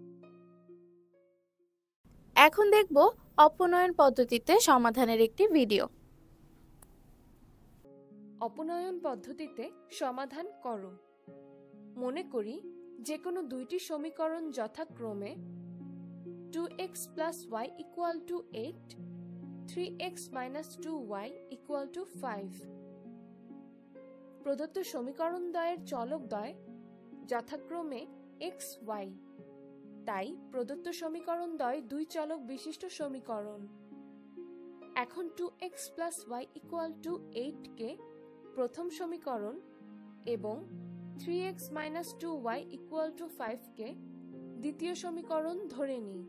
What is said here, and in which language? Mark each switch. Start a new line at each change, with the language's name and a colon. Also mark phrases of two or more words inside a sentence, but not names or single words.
Bangla: এখন দেখব অপনয়ন পদ্ধতিতে সমাধানের একটি ভিডিও। অপনয়ন পদ্ধতিতে সমাধান করো। মনে করি যে কোনো দুইটি সমীকরণ যথাক্রমে 2x + y = 8, 3x - 2y = 5। প্রদত্ত সমীকরণ দ্বয়ের চলকদ্বয় যথাক্রমে x, y। তাই প্রদত্ত সমীকরণ দ্বয় দুই চলক বিশিষ্ট সমীকরণ। এখন 2x + y = 8 কে প্রথম সমীকরণ এবং 3x - 2y = 5 কে দ্বিতীয় সমীকরণ ধরে নিই।